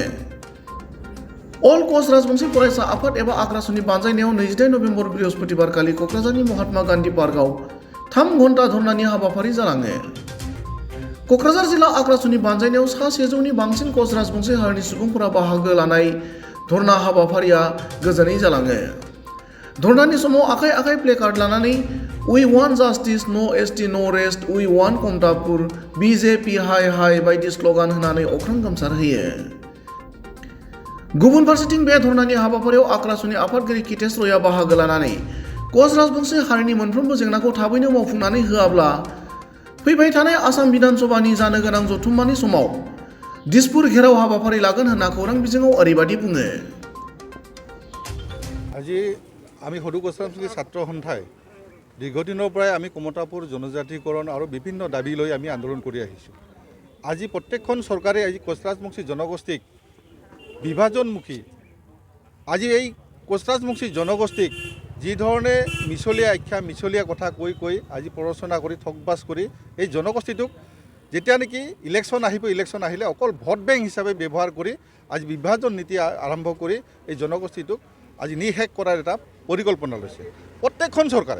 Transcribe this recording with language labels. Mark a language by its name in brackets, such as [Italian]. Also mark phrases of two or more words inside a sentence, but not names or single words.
[Bodo] अल कच राजबंशी फरायसा आफाद एबा आक्रासुनि बानजायनायाव 28 नभेम्बर बृहस्पतिबारखालि क'क्राझारनि महात्मा गान्धी पार्कआव 3 घन्टा धरनानि हाबाफारि जालाङो। क'क्राझार जिल्ला आक्रासुनि बानजायनायाव सा 100नि बांसिन कच राजबंशी हारिनि सुबुंफोरा बाहागो लानाय धरना हाबाफारिया गोजोनै जालाङो। धरनानि समाव आखाइ आखाइ प्लेकार्ड लानानै [English] "We want justice, no ST, no rest, we want [Bodo] कमतापुर, BJP हाय हाय" बायदि स्ल'गान होनानै अख्रां गोमसारहोयो। गुबुन फारसेथिं बे धरनानि हाबाफारियाव आक्रासुनि आफादगिरि कितेश रयआ बाहागो लानानै कच राजबंशी हारिनि मोनफ्रोमबो जेंनाखौ थाबैनो मावफुंनानै होआब्ला फैबाय थानाय आसाम बिधान सभानि जानो गोनां जथुम्मानि समाव दिसपुर घेराव हाबाफारि लागोन होनना खौरां बिजोङाव ओरैबायदि बुङो। [Assamese] আজি আমি সৰু কচ ৰাজবংশী ছাত্ৰ সন্থাই দীৰ্ঘদিনৰ পৰাই আমি কমতাপুৰ জনজাতিকৰণ আৰু বিভিন্ন দাবী লৈ আমি আন্দোলন কৰি আহিছোঁ। আজি প্ৰত্যেকখন চৰকাৰে আজি কচ ৰাজবংশী জনগোষ্ঠীক বিভাজনমুখী আজি এই কচ ৰাজবংশী জনগোষ্ঠীক যি ধৰণে মিছলীয়া আখ্যা মিছলীয়া কথা কৈ কৈ আজি প্ৰৰচনা কৰি ঠগবাজ কৰি এই জনগোষ্ঠীটোক যেতিয়া নেকি ইলেকশ্যন আহিব ইলেকশ্যন আহিলে অকল [English] vote bank [Assamese] হিচাপে ব্যৱহাৰ কৰি আজি বিভাজন নীতি আৰম্ভ কৰি এই জনগোষ্ঠীটোক আজি নিশেষ কৰাৰ এটা পৰিকল্পনা লৈছে প্ৰত্যেকখন চৰকাৰে।